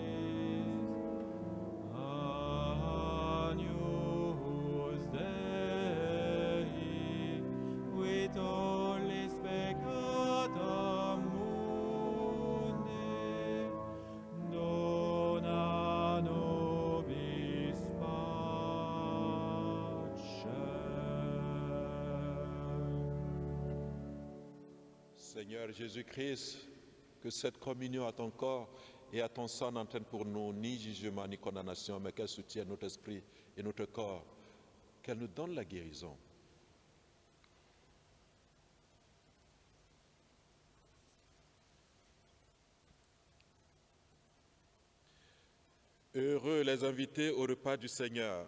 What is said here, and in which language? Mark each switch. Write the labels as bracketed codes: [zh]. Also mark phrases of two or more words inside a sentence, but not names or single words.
[la] Agnus Dei, qui tollis peccata mundi, dona nobis pacem. [fr] Seigneur Jésus-Christ, que cette communion à ton corps et à ton sang n'entraîne pour nous ni jugement ni condamnation, mais qu'elle soutienne notre esprit et notre corps, qu'elle nous donne la guérison. Heureux les invités au repas du Seigneur.